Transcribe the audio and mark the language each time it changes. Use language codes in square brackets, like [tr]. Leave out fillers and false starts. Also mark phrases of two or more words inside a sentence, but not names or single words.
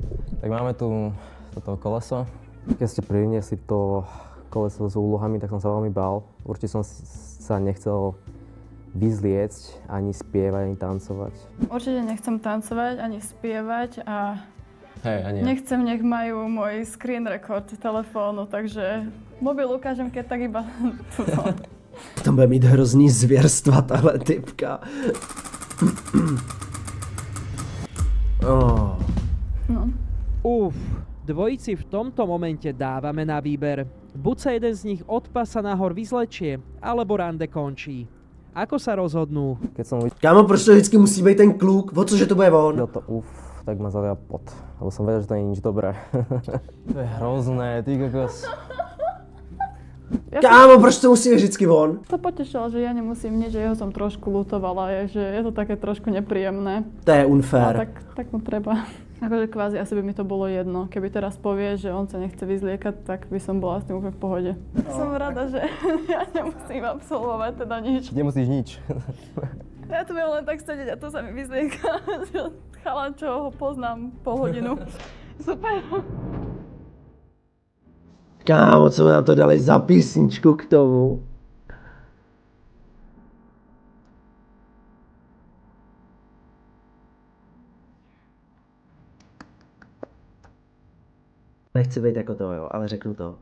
[sk] Tak máme tu toto koleso. Keď ste priniesli to koleso s úlohami, tak som sa veľmi bál. Určite som sa nechcel vyzliecť, ani spievať, ani tancovať. Určite nechcem tancovať, ani spievať a ani nechcem, nech majú môj screen record telefónu, takže mobil ukážem, keď tak iba tuto. [cs] To bude mít hrozný zvěrstva, tahle typka. Oh. [sk] No. Dvojici v tomto momente dávame na výber. Buď sa jeden z nich od pasa nahor vyzlečie, alebo rande končí. Ako sa rozhodnú? Keď som [cs] Kámo, proč to vždycky musí být ten kluk? O cože to bude on? [sk] videl to tak ma zalia pot. Lebo som vedel, že to nie je nič dobré. To je hrozné, ty kokos. [cs] Kámo, proč to musí vždycky von? [sk] To potešilo, že ja nemusím nič, že jeho som trošku lutovala, že je to také trošku nepríjemné. To je A unfair. tak mu treba. Akože kvázi asi by mi to bolo jedno. Keby teraz povie, že on sa nechce vyzliekať, tak by som bola s tým úplne v pohode. Som rada, že ja nemusím absolvovať teda nič. Nemusíš nič. Ja tu viem len tak sedieť a to sa mi vyzlieka. Chalan, čo ho poznám pol hodinu. Super. [cs] Kámo, co nám to dali za písničku k tomu? Nechci být jako to, jo, ale řeknu to.